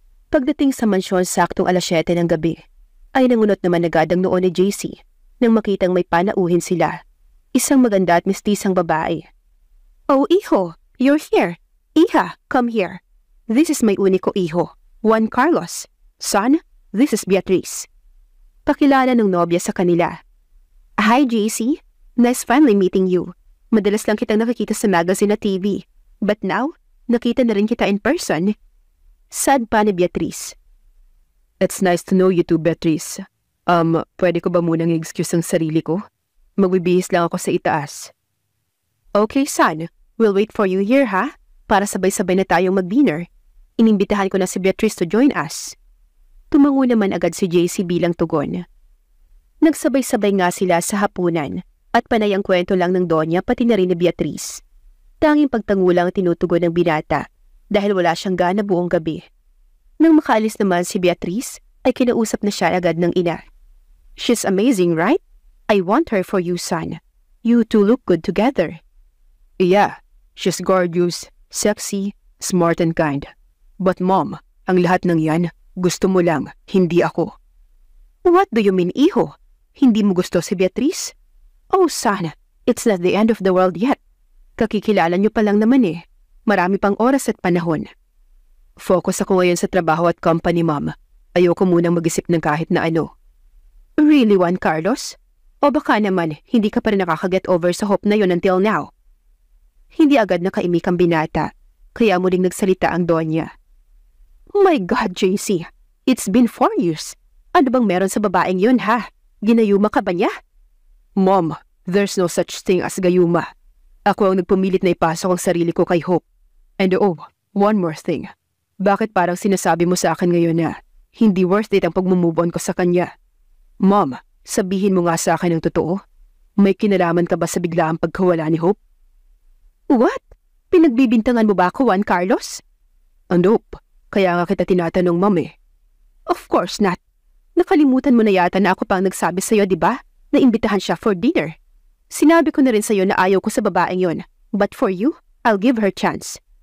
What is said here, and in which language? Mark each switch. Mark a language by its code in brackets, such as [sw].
[tl] Pagdating sa mansyon saktong 7:00 ng gabi, ay nangunot naman agad ang noon ni JC nang makitang may panauhin sila. Isang maganda at mistisang babae. [en] "Oh, iho, you're here. Iha, come here. This is my [tl] uniko iho, [en] Juan Carlos. Son, this is Beatrice." [tl] Pakilala ng nobya sa kanila. [en] "Hi, JC. Nice finally meeting you. [tl] Madalas lang kitang nakikita sa magazine at TV. [en] But now, [tl] nakita na rin kita [en] in person." [tl] Sad pa ni Beatrice. [en] It's nice to know you too, Beatrice. [tl] Pwede ko ba munang i-excuse ang sarili ko? Magbibihis lang ako sa itaas. [en] "Okay, son. We'll wait for you here, ha? [tl] Para sabay-sabay na tayong mag-dinner. Inimbitahan ko na si Beatrice [en] to join us." [tl] Tumango naman agad si JC bilang tugon. Nagsabay-sabay nga sila sa hapunan at panay ang kwento lang ng Donya pati na rin ni Beatrice. Tanging pagtango lang tinutugon ng binata dahil wala siyang gana buong gabi. Nang makaalis naman si Beatrice, ay kinausap na siya agad ng ina. [en] "She's amazing, right? I want her for you, son. You two look good together." "Yeah, she's gorgeous, sexy, smart and kind. But Mom, [tl] ang lahat ng yan, gusto mo lang, hindi ako." [en] "What do you mean, [tl] iho? Hindi mo gusto si Beatrice?" [en] "Oh, son, it's not the end of the world yet. [tl] Kakikilala niyo pa lang naman eh. Marami pang oras at panahon." "Focus ako ngayon sa trabaho at company, Mom. Ayoko munang mag-isip ng kahit na ano." [en] "Really, [tl] Juan Carlos? O baka naman, hindi ka pa rin nakakaget over sa Hope na yun [en] until now?" [tl] Hindi agad nakaimik ang binata, kaya muling nagsalita ang Donya. [en] "Oh my God, JC, it's been 4 years. [tl] Ano bang meron sa babaeng yun, ha? Ginayuma ka ba niya?" [en] "Mom, there's no such thing as gayuma. [tl] Ako ang nagpumilit na ipasok ang sarili ko kay Hope. [en] And one more thing. [tl] Bakit parang sinasabi mo sa akin ngayon na hindi worth it ang pag-move on ko sa kanya? Mom, sabihin mo nga sa akin ang totoo. May kinalaman ka ba sa biglaang pagkawala ni Hope?" [en] "What? [tl] Pinagbibintangan mo ba ako, Juan Carlos?" "Nope. Kaya nga kita tinatanong, Mom eh." [en] "Of course not. [tl] Nakalimutan mo na yata na ako pang nagsabi sa'yo, di ba? Na imbitahan siya [en] for dinner. [tl] Sinabi ko na rin sa'yo na ayaw ko sa babaeng yon. [en] But for you, I'll give her chance.